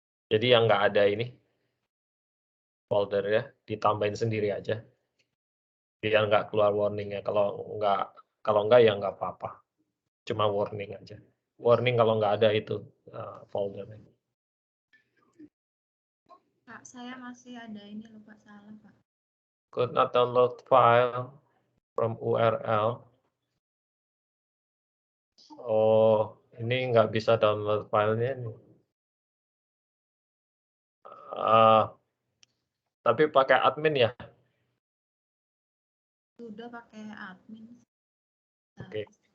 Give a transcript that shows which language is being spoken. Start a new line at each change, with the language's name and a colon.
Indonesian: Jadi yang nggak ada ini folder ya, ditambahin sendiri aja. Biar nggak keluar warningnya. Kalau nggak ya nggak apa-apa. Cuma warning aja. Warning kalau nggak ada itu foldernya. Pak, saya masih ada ini loh, Pak, salah, Pak.
English: Could not download file from URL.
Indonesian: Oh, ini nggak bisa download filenya nih. Tapi pakai admin ya? Sudah pakai admin. Oke.